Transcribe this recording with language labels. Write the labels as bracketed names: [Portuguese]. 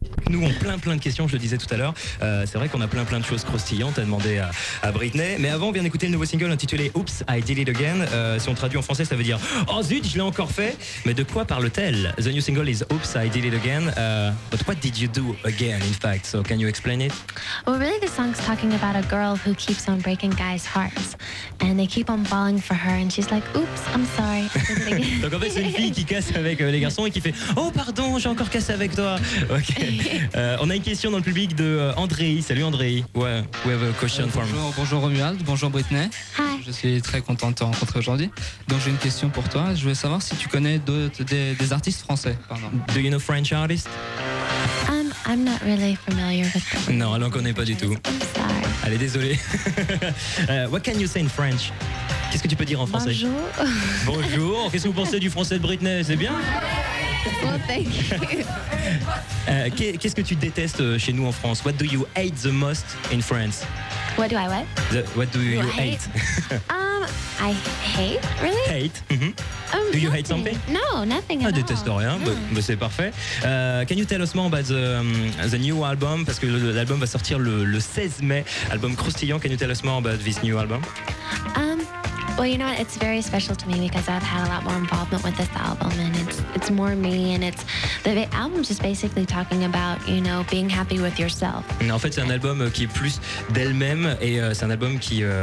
[French] Nous on plein de questions, je le disais tout à l'heure. C'est vrai qu'on a plein de choses croustillantes à demander à Britney. Mais avant, on vient d'écouter le nouveau single intitulé Oops, I Did It Again. Si on traduit en français, ça veut dire oh zut, je l'ai encore fait. Mais de quoi parle-t-elle? [English] The new single is Oops, I Did It Again. But what did you do again, in fact? So can you explain it? Well, really, the song's talking about a girl who keeps on breaking guys' hearts. And they keep on falling for her. And she's like, oops, I'm sorry. [French] Donc en fait, c'est une fille qui casse avec les garçons et qui fait oh pardon, j'ai encore cassé avec toi. Ok. On a une question dans le public de Andrei. Salut Andrei. Ouais. [English] We have a question for [French] you. Bonjour Romuald, bonjour Britney. [English] Hi. [French] Je suis très content de te rencontrer aujourd'hui. Donc j'ai une question pour toi. Je voulais savoir si tu connais des artistes français. Pardon. [English] Do you know French artists? I'm not really familiar with them. [French] Non, elle n'en connaît pas du tout. [English] I'm sorry. [French] Allez, désolé. [English] What can you say in French? [French] Qu'est-ce que tu peux dire en français? Bonjour. Bonjour. Qu'est-ce que vous pensez du français de Britney? C'est bien? [English] Well, thank you. [French] Qu'est-ce que tu détestes chez nous en France? [English] What do you hate the most in France? What do I what? What do you hate? I hate, really? Hate? Mm-hmm. Do you hate something? No, nothing at all. [French] Ah, déteste rien, mais c'est parfait. [English] Can you tell us more about the new album? [French] Parce que l'album va sortir le 16 mai, album croustillant. [English] Can you tell us more about this new album? Well, you know what? It's very special to me because I've had a lot more involvement with this album, and it's more me, and it's the album's just basically talking about, you know, being happy with yourself. [French] En fait, c'est un album qui est plus d'elle-même, et c'est un album qui.